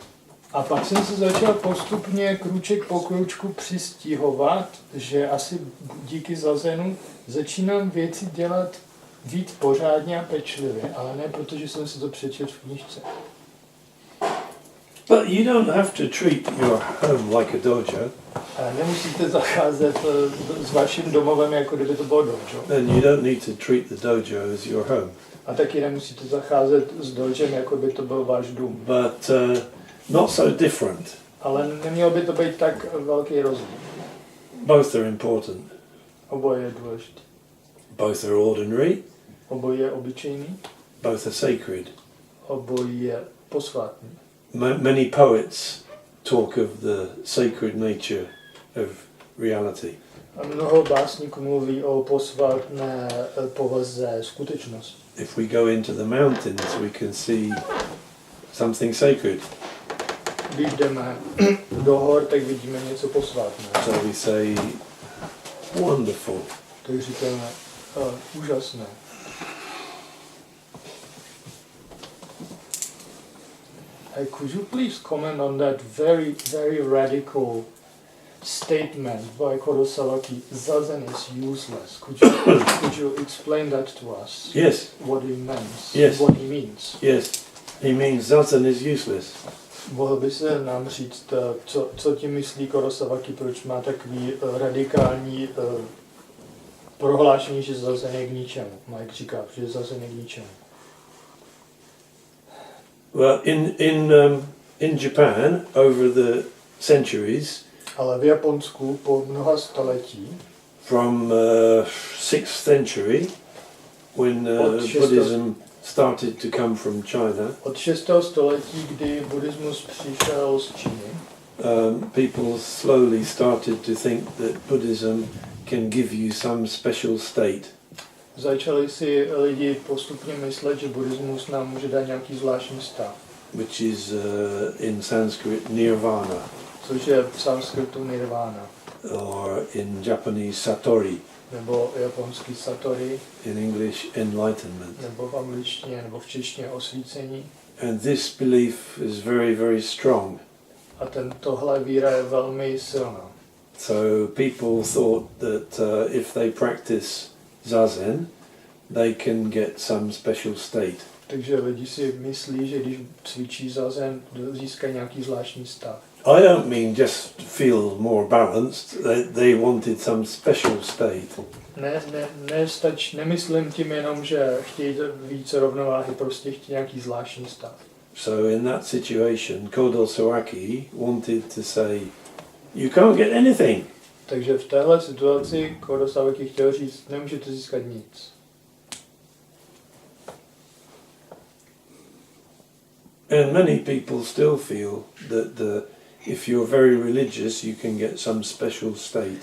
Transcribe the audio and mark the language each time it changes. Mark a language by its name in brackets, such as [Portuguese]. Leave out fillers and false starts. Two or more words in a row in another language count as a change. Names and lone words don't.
[Czech] A pak jsem se začal postupně krůček po krůčku přistěhovat, že asi díky zazenu začínám věci dělat víc pořádně a pečlivě, ale ne protože jsem si to přečetl v knížce. [English] But you don't have to treat your home like a dojo. [Czech] Nemusíte zacházet s vaším domovem, jako kdyby to bylo dojo. [English] And you don't need to treat the dojo as your home. [Czech] A taky nemusíte zacházet s dojem, jako by to byl váš dům. [English] But not so different. [Czech] Ale nemělo by to být tak velký rozdíl. [English] Both are important. [Czech] Oboje je důležité. [English] Both are ordinary, [Czech] obojí je obyčejný, [English] both are sacred. [Czech] obojí je posvátný. [English] Many poets talk of the sacred nature of reality. [Czech] A mnoho básníků mluví o posvátné povaze skutečnosti. [English] If we go into the mountains, we can see something sacred. [Czech] Když jdeme do hor, tak vidíme něco posvátného. [English] So we say, wonderful. [Czech] Tak říkáme, úžasné. [English] Could you please comment on that very, very radical statement by Kodo Sawaki, zazen is useless. Could you explain that to us? Yes. What he means? Yes. What he means? Yes. He means zazen is useless. [Czech] Mohl by se nám říct, co tím myslí Kodo Sawaki, proč má takový radikální prohlášení, že zazen je k ničemu. Mike říká, že zazen je k ničemu. [English] Well, in Japan, over the centuries, [Czech] ale v Japonsku po mnoha století, [English] from 6th century, when Buddhism started to come from China, [Czech] od 6. století, kdy buddhismus přišel z Číny, [English] people slowly started to think that Buddhism can give you some special state. [Czech] Začali si lidi postupně myslet, že buddhismus nám může dát nějaký zvláštní stav. [English] Which is in Sanskrit nirvana. [Czech] Což je v sanskritu nirvana. [English] Or in Japanese satori. [Czech] Nebo japonský satori. [English] In English enlightenment. [Czech] Nebo v angličtině, nebo v češtině osvícení. [English] And this belief is very, very strong. [Czech] A tohle víra je velmi silná. [English] So people thought that if they practice zazen, they can get some special state. [Czech] Takže lidi si myslí, že když cvičí zazen, získají nějaký zvláštní stav. [English] I don't mean just feel more balanced. They wanted some special state. [Czech] Nemyslím tím jenom, že chtějí více rovnováhy, prostě chtějí nějaký zvláštní stav. [English] So in that situation, Kodo Sawaki wanted to say, you can't get anything. [Czech] Takže v téhle situaci Kodo Sawaki chtěl říct, nemůžete získat nic. [English] And many people still feel that if you're very religious, you can get some special state.